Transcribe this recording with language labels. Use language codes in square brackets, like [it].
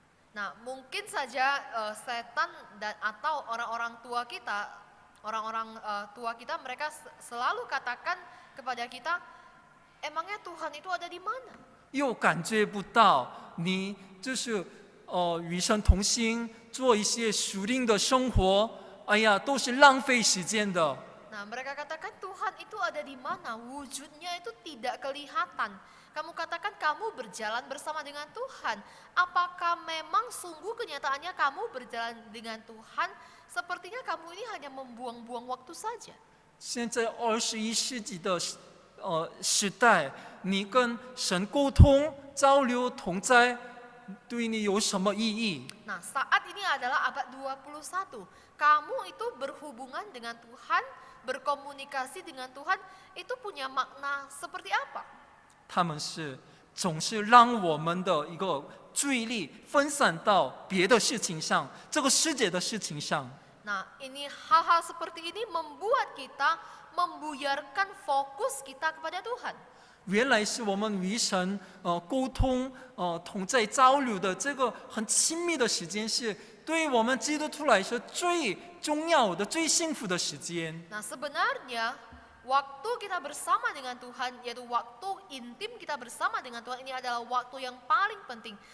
[id] Nah, mungkin saja setan dan atau orang-orang tua kita, tua kita mereka selalu katakan kepada kita, emangnya Tuhan itu ada di mana? [zh] 又感觉不到你就是与神同心，做一些属灵的生活，哎呀，都是浪费时间的。 [id] Nah, mereka katakan Tuhan itu ada di mana? Wujudnya itu tidak kelihatan. Kamu katakan kamu berjalan bersama dengan Tuhan. Apakah memang sungguh kenyataannya kamu berjalan dengan Tuhan? Sepertinya kamu ini hanya membuang-buang waktu saja. [zh] 现在21世纪的时代，你跟神沟通、交流、同在，对你有什么意义？ [id] Nah, saat ini adalah abad 21. Kamu itu berhubungan dengan Tuhan, berkomunikasi dengan Tuhan, itu punya makna seperti apa? [zh] 他们总是让我们的一个注意力分散到别的事情上，这个世界的事情上。 [id] Nah, ini hal-hal seperti ini membuat kita membuyarkan fokus kita kepada Tuhan. [zh] 原来是我们与神沟通同在交流的这个很亲密的时间，是对于我们基督徒来说最重要的、最幸福的时间。 [id] Nah, sebenarnya waktu kita bersama dengan Tuhan, yaitu waktu intim kita bersama dengan Tuhan, ini adalah waktu yang paling penting.